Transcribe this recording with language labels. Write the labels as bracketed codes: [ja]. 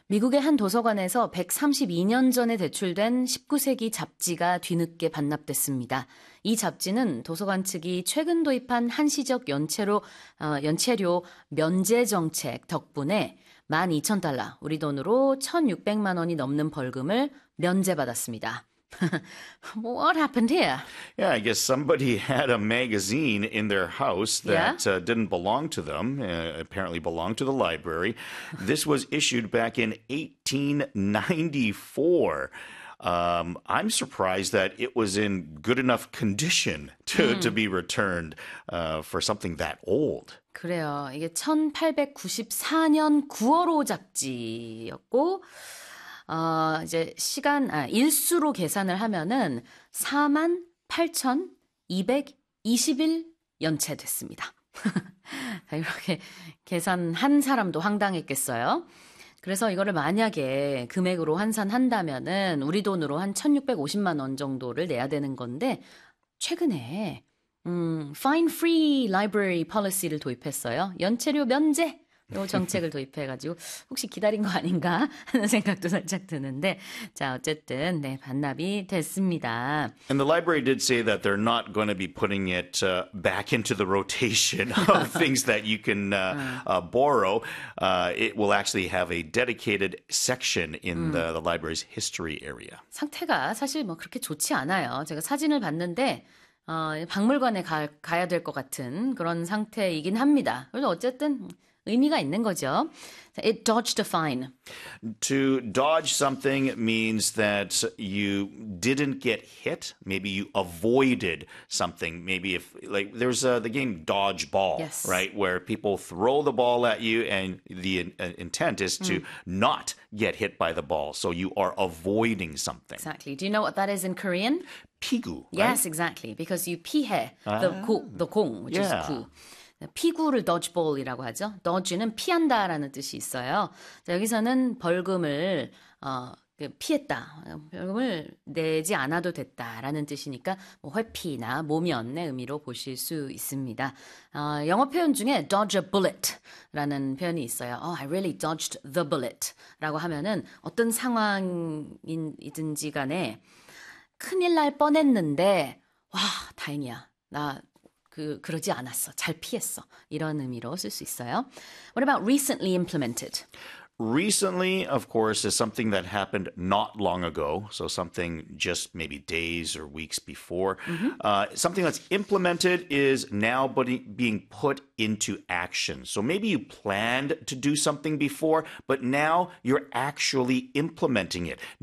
[ko] 미국의 한 도서관에서 132년 전에 대출된 19세기 잡지가 뒤늦게 반납됐습니다. 이 잡지는 도서관 측이 최근 도입한 한시적 연체료 면제 정책 덕분에 12,000달러, 우리 돈으로 1,600만 원이 넘는 벌금을 면제받았습니다. [en] What happened here? Yeah, I guess somebody had a magazine in their house Yeah? that didn't belong to them, apparently belonged to the library. This was issued back in 1894. I'm surprised that it was in good enough condition to be returned for something that old. [ko] 그래요. 이게 1894년 9월호 잡지였고, 이제 일수로 계산을 하면은 48,221 연체됐습니다. 이렇게 계산한 사람도 황당했겠어요. 그래서 이거를 만약에 금액으로 환산한다면은 우리 돈으로 한 1,650만 원 정도를 내야 되는 건데, 최근에 [en] fine free library policy [ko] 를 도입했어요. 연체료 면제, 요 정책을 도입해가지고 혹시 기다린 거 아닌가 하는 생각도 살짝 드는데 자 어쨌든 네 반납이 됐습니다. [en] And the library did say that they're not going to be putting it back into the rotation of things that you can borrow. It will actually have a dedicated section in the library's history area. [ko] 상태가 사실 뭐 그렇게 좋지 않아요. 제가 사진을 봤는데 박물관에 가야 될것 같은 그런 상태이긴 합니다. 그래서 어쨌든 의미가 있는 거죠. [en] It dodged a fine. To dodge something means that you didn't get hit. Maybe you avoided something. Maybe if, like, there's the game Dodgeball, Yes. right? Where people throw the ball at you, and the intent is to not get hit by the ball. So you are avoiding something. Exactly. Do you know what that is in Korean? [ko] Pigu, [en] Yes, right? exactly. Because you 피해 the 공, which is 구. [ko] 피구를 dodgeball이라고 하죠. Dodge는 피한다라는 뜻이 있어요. 자, 여기서는 벌금을 피했다, 벌금을 내지 않아도 됐다라는 뜻이니까 뭐 회피나 모면의 의미로 보실 수 있습니다. 영어 표현 중에 [en] dodge a bullet [ko] 라는 표현이 있어요. [en] Oh, I really dodged the bullet [ko] 라고 하면은 어떤 상황이든지 간에 큰일 날 뻔했는데 와 다행이야 나. 그러지 않았어. 잘 피했어. 이런 의미로 쓸수 있어요. [en] What about recently implemented? Recently, of course, is something that happened not long ago. So something just maybe days or weeks before. Something that's implemented is now being put into action. So maybe you planned to do something before, but now you're actually implementing it.